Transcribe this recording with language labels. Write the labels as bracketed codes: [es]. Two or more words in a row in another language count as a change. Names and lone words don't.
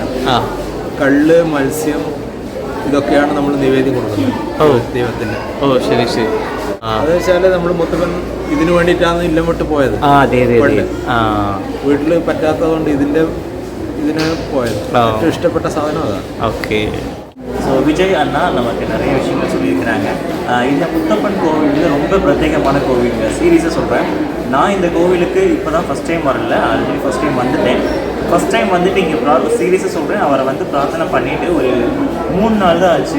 [ml] കള്ള്, മത്സ്യം, ഇതൊക്കെയാണ് നമ്മൾ നിവേദ്യം കൊടുക്കുന്നത് ദൈവത്തിന്. ശരി ശരി. അത് വെച്ചാൽ നമ്മൾ മുത്തപ്പൻ ഇതിനു വേണ്ടിയിട്ടാണ് ഇല്ലം വിട്ട് പോയത്. വീട്ടിൽ പറ്റാത്തതുകൊണ്ട് ഇതിന് പോയത്. ഏറ്റവും ഇഷ്ടപ്പെട്ട സാധനം അതാണ്. [ta] ஓகே. ஸோ விஜய் அண்ணா நமக்கு நிறைய விஷயங்கள் சொல்லியிருக்கிறாங்க. இந்த முத்தப்பன் கோவில் ரொம்ப பிரத்யேகமான கோவிலுங்க. சீரியஸாக சொல்கிறேன். நான் இந்த கோவிலுக்கு இப்போ தான் [en] first time [ta] வரல, [en] already first time [ta] வந்துட்டேன். [en] first time [ta] வந்துட்டு இங்கே சீரியஸாக சொல்கிறேன், அவரை வந்து பிரார்த்தனை பண்ணிவிட்டு ஒரு 3 நாள் தான் ஆச்சு.